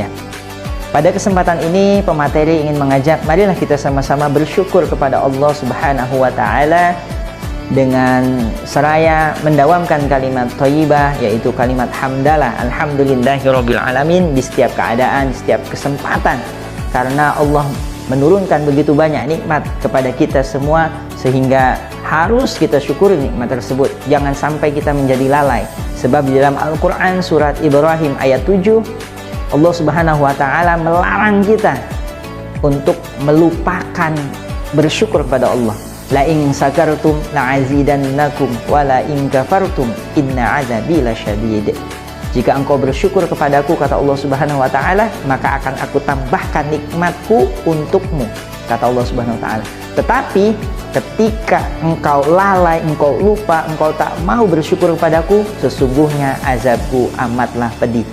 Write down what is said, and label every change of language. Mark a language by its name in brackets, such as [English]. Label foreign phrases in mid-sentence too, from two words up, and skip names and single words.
[Indonesian] Pada kesempatan ini pemateri ingin mengajak, marilah kita sama-sama bersyukur kepada Allah [Arabic] سبحانه وتعالى [Indonesian] dengan seraya mendawamkan kalimat thayyibah, yaitu kalimat hamdalah, [Arabic] الحمد لله رب العالمين, [Indonesian] di setiap keadaan, di setiap kesempatan, karena Allah menurunkan begitu banyak nikmat kepada kita semua, sehingga harus kita syukuri nikmat tersebut. Jangan sampai kita menjadi lalai, sebab di dalam Al-Quran surat Ibrahim ayat 7, Allah [Arabic] سبحانه وتعالى [Indonesian] melarang kita untuk melupakan bersyukur kepada Allah. [Arabic] لئن شكرتم لأزيدنكم ولئن كفرتم إن عذابي لشديد. [Indonesian] Jika engkau bersyukur kepadaku, kata Allah [Arabic] سبحانه وتعالى, [Indonesian] maka akan aku tambahkan nikmatku untukmu, kata Allah [Arabic] سبحانه وتعالى. [Indonesian] Tetapi ketika engkau lalai, engkau lupa, engkau tak mau bersyukur kepadaku, sesungguhnya azabku amatlah pedih.